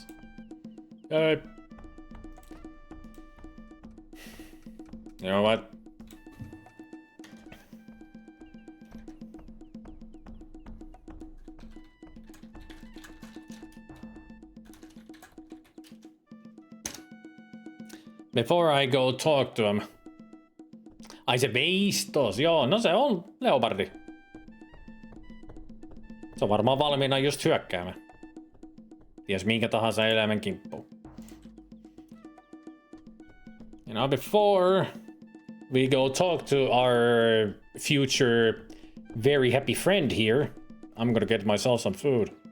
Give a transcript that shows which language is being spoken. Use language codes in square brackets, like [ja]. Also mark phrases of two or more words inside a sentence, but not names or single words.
[en] You know what? Before I go talk to him. [fi] Ai se veistos, joo, no se on leopardi. Se on varmaan valmiina just hyökkäämään. Ties minkä tahansa eläimen kimppuun. [en] You know, before we go talk to our future very happy friend here, I'm gonna get myself some food.